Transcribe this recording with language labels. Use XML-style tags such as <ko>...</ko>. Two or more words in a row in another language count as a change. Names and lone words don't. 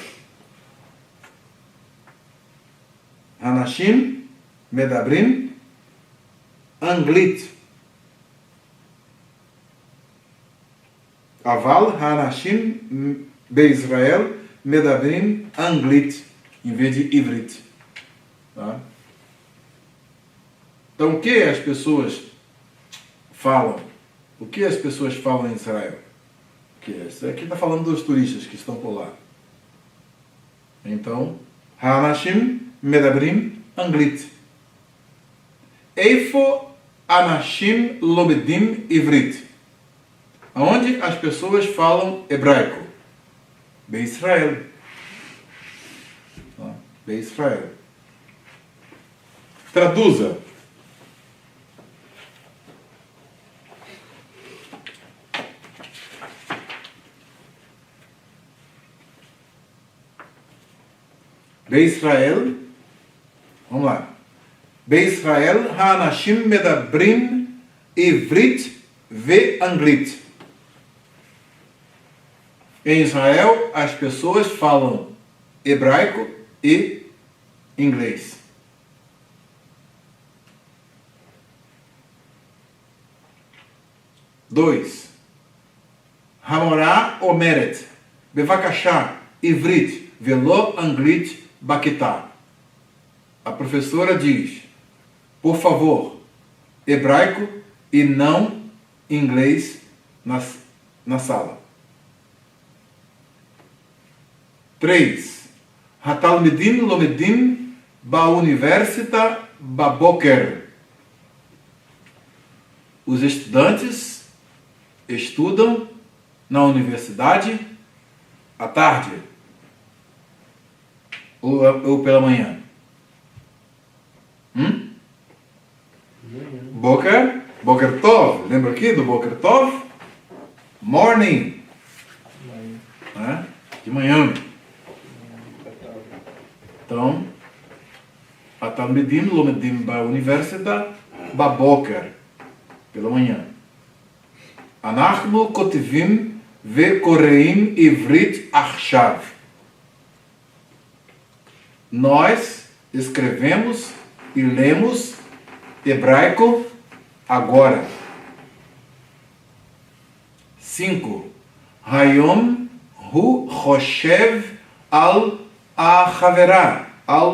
<he>האנשים מדברים אנגלית. אבל האנשים בישראל מדברים אנגלית</he> <pt>em vez de</pt> <he>עברית.</he> <pt>Tá? Então, o que as pessoas falam? O que as pessoas falam em Israel? Isso aqui está falando dos turistas que estão por lá. Então,</pt> <he>האנשים מדברים אנגלית. איפה אנשים לומדים עברית?</he> <pt>Aonde as pessoas falam hebraico? Israel. Israel. Traduza. Israel. Vamos lá.</pt> <he>Israel, האנשים מדברים עברית ואנגלית.</he> <pt>Em Israel, as pessoas falam hebraico e inglês. Dois.</pt> <he>המורה אומרת. בבקשה. עברית. ולא אנגלית בכיתה.</he> <pt>A professora diz, por favor, hebraico e não inglês na sala. 3.</pt> <he>התלמידים לומדים באוניברסיטה בבוקר.</he> <pt>Os estudantes estudam na universidade à tarde ou pela manhã.</pt> <he>בוקר טוב.</he> <pt>Lembra aqui do</pt> <he>בוקר טוב?</he> <pt>Morning. De manhã. Então,</pt> <he>התלמידים לומדים באוניברסיטה בבוקר.</he> <pt>Pela manhã.</pt> <he>אנחנו כותבים וקוראים עברית עכשיו.</he> <pt>Nós escrevemos e lemos hebraico agora. 5.</pt> <he>היום הוא חושב על החברה.</he>